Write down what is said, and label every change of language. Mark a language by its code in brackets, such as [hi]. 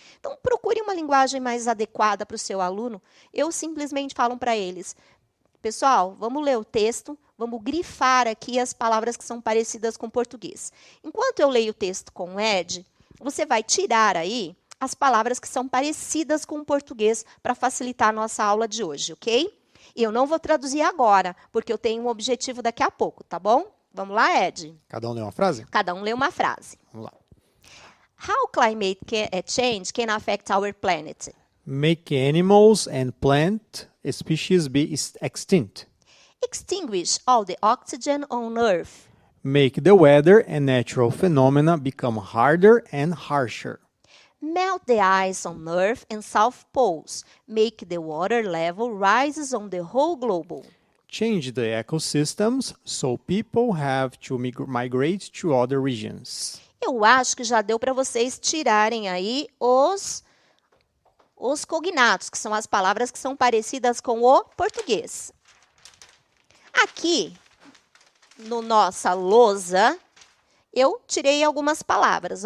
[pt] Então, procure uma linguagem mais adequada para o seu aluno. Eu simplesmente falo para eles, pessoal, vamos ler o texto, vamos grifar aqui as palavras que são parecidas com o português. Enquanto eu leio o texto com o Ed, você vai tirar aí as palavras que são parecidas com o português para facilitar a nossa aula de hoje, ok? E eu não vou traduzir agora, porque eu tenho um objetivo daqui a pouco, tá bom? Vamos lá, Ed? Cada um lê uma frase? Cada um lê uma frase. Vamos lá. [en] How climate change can affect our planet? Make animals and plant species be extinct. Extinguish all the oxygen on Earth. Make the weather and natural phenomena become harder and harsher. Melt the ice on Earth and South Poles. Make the water level rises on the whole globe. Change the ecosystems so people have to migrate to other regions. [pt] Eu acho que já deu para vocês tirarem aí os cognatos, que são as palavras que são parecidas com o português. Aqui, no nossa lousa, eu tirei algumas palavras.